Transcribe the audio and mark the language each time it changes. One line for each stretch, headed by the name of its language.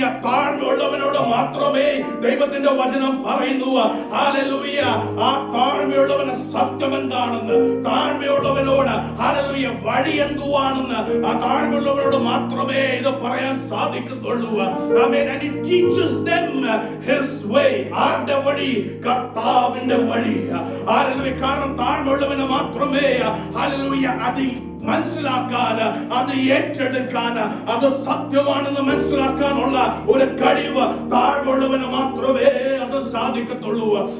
Malayalam: താഴ്മയുള്ളവനോട് മാത്രമേ ദൈവത്തിന്റെ വചനം പറയുന്നു. ഹല്ലേലൂയ. ആ താഴ്മയുള്ളവന് സത്യം എന്താണെന്ന്, താഴ്മയുള്ളവനോട് ഹല്ലേലൂയ വഴി എന്തുവാണെന്ന്, ആ താഴ്മയുള്ളവനോട് മാത്രമേ ഇത് പറയാൻ സാധിക്കത്തുള്ളൂ. ആമേൻ.
English: And it teaches them his way.
Malayalam: ആരുടെ വഴി? കർത്താവിന്റെ വഴി. ഹല്ലേലൂയ. കാരണം താഴ്മയുള്ളവന് മാത്രമേ ഹല്ലേലൂയ അത് മനസ്സിലാക്കാൻ, അത് ഏറ്റെടുക്കാൻ, അത് സത്യമാണെന്ന് മനസ്സിലാക്കാനുള്ള ഒരു കഴിവ് താഴ്മയുള്ളവന് മാത്രമേ അത് സാധിക്കത്തുള്ളൂ.